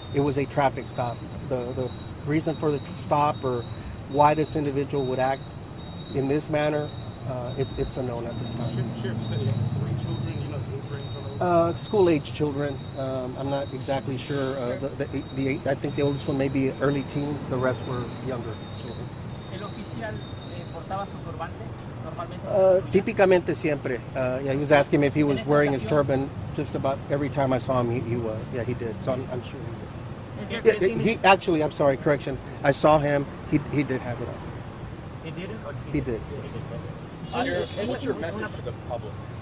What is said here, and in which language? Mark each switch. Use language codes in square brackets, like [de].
[en] It was a traffic stop. The reason for the stop or why this individual would act in this manner, it's unknown at this time. Sheriff, you said he had 3 children, you know, the age range on those? School-age children. I'm not exactly sure. I think the oldest one may be early teens. The rest were younger children. [es] ¿El oficial portaba su turbante normalmente? Típicamente siempre. [en] Yeah, he was asking me if he was wearing his turban. Just about every time I saw him, he was. Yeah, he did. So I'm sure he did. Yeah, he actually, I'm sorry, correction. I saw him. He did have it on. He didn't? Or He did. Sheriff, what's your message to the public?